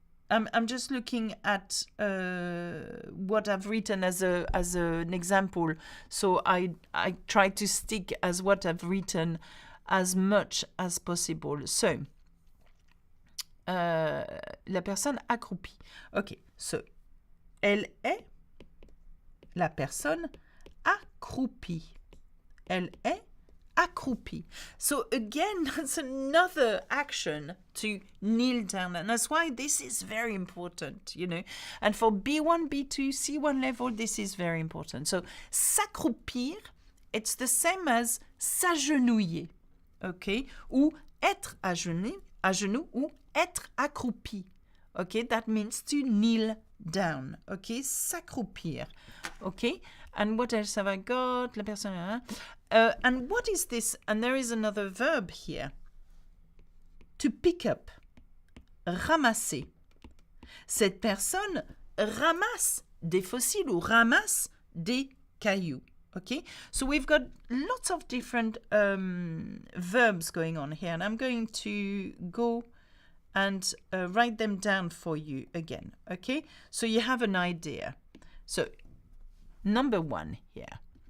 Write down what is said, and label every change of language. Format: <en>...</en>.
<en>I'm just looking at what I've written as an example. So I try to stick as what I've written as much as possible.</en> <fr>So la personne accroupie. Okay, so elle est la personne accroupie. Elle est accroupie.</fr> <en>So again, that's another action to kneel down. And that's why this is very important, you know. And for B1, B2, C1 level, this is very important. So s'accroupir, it's the same as s'agenouiller. Okay?</en> <fr>Ou être à genoux ou être accroupi.</fr> <en>Okay? That means to kneel down. Okay? S'accroupir. Okay? And what else have I got?</en> <fr>La personne.</fr> <en>And what is this? And there is another verb here. To pick up. Ramasser.</en> <fr>Cette personne ramasse des fossiles ou ramasse des cailloux.</fr> <en>Okay? So we've got lots of different verbs going on here. And I'm going to go and write them down for you again. Okay? So you have an idea. So number 1 here.</en>